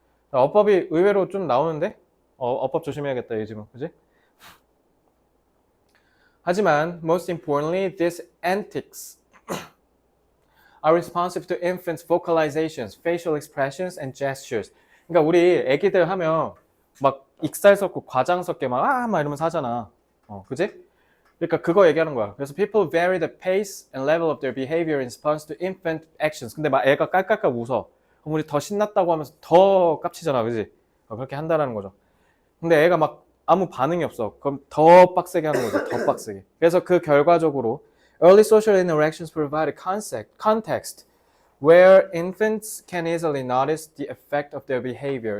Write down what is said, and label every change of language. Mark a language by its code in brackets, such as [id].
[ko] 어법이 의외로 좀 나오는데 어법 조심해야겠다 요즘은. 그지? [en] 하지만 most importantly, these antics are responsive to infants' vocalizations, facial expressions, and gestures. [ko] 그러니까 우리 애기들 하면 막 익살 섞고 과장 섞게 막 이러면서 하잖아. 그지? 그러니까 그거 얘기하는 거야. [en] 그래서 people vary the pace and level of their behavior in response to infant actions. [ko] 근데 막 애가 깔깔깔 웃어. 그럼 우리 더 신났다고 하면서 더 깝치잖아. 그지? 그렇게 한다라는 거죠. 근데 애가 막 아무 반응이 없어. 그럼 더 빡세게 하는 거죠. 더 빡세게. 그래서 그 결과적으로 [en] early social interactions provide a context where infants can easily notice the effect of their behavior.